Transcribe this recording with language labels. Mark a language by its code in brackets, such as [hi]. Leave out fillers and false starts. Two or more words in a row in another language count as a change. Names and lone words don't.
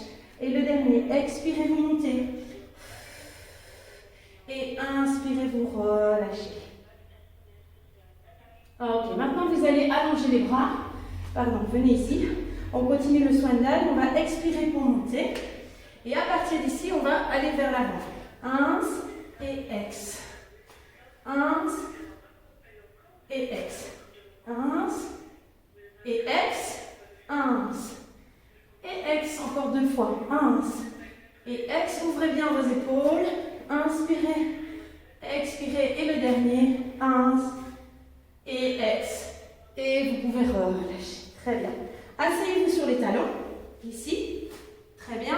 [fr] Et le dernier, expirez, vous montez. Et inspirez, vous relâchez. allongez les bras. Pardon, venez ici. On continue le [en] Swan Dive. [fr] On va expirer pour monter. Et à partir d'ici, on va aller vers l'avant. Ins et ex. Ins et ex. Ins et ex. Ins et ex. Encore 2 fois. Ins et ex. Ouvrez bien vos épaules. Inspirez. Expirez. Et le dernier. Ins et ex. Et vous pouvez relâcher. Très bien. Asseyez-vous sur les talons. Ici. Très bien.